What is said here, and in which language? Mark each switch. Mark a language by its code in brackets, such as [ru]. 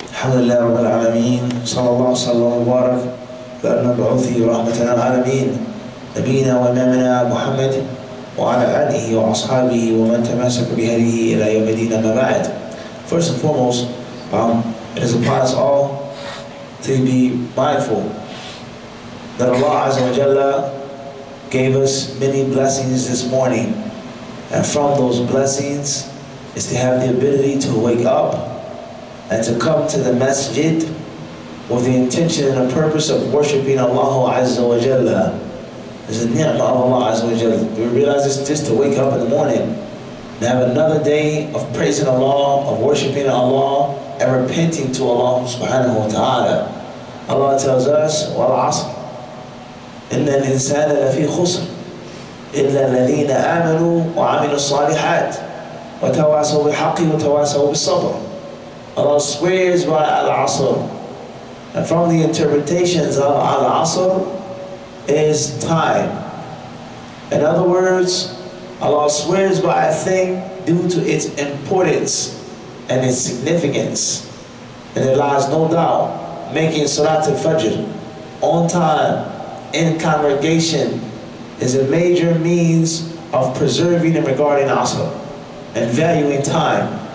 [ar] الحمد لله رب العالمين صلى الله وسلم وبارك على المبعوث رحمة للعالمين نبينا وإمامنا محمد وعلى آله وأصحابه ومن تمسك بهديه إلى يوم الدين أما بعد. [en] First and foremost, it is upon us all to be mindful that Allah Azza wa Jalla gave us many blessings this morning, and from those blessings is to have the ability to wake up and to come to the masjid with the intention and the purpose of worshiping Allah Azza wa Jalla. There's a ni'mah of Allah Azza wa Jalla. We realize this just to wake up in the morning and have another day of praising Allah, of worshiping Allah, and repenting to Allah subhanahu wa ta'ala. Allah tells us, [ar] وَالْعَصْرِ إِنَّ الْإِنسَانَ لَفِي خُسْرٍ إِلَّا الَّذِينَ آمَنُوا وَعَمِلُوا الصَّالِحَاتِ وَتَوَاصَوْا بِالْحَقِّ وَتَوَاصَوْا بِالصَّبْرِ. [en] Allah swears by Al-Asr. And from the interpretations of Al-Asr is time. In other words, Allah swears by a thing due to its importance and its significance. And there lies no doubt, making Salat al-Fajr on time, in congregation, is a major means of preserving and regarding Asr and valuing time.